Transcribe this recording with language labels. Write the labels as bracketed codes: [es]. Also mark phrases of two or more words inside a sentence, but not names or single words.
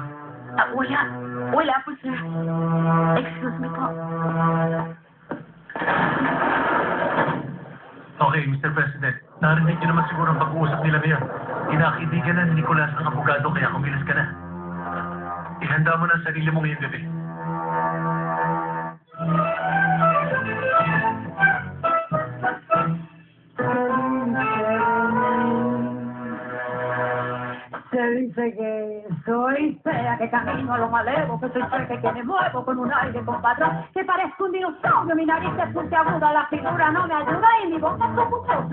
[tl] Wala. Wala po, sir. [en] Excuse me [tl] po. [en] Okay, Mr. President. [tl] Narinig niyo naman siguro ang pag-uusap nila ngayon. Kinakaibigan na ni Nicolas ang abogado kaya kumilos ka na. Ihanda mo na ang sarili mo ngayong gabi. [es] Se dice que soy fea, que camino a lo malevo, que soy fuerte, que me muevo con un aire compadrón, que parezco un dinosaurio, mi nariz es puntiaguda, la figura no me ayuda y mi boca es como yo.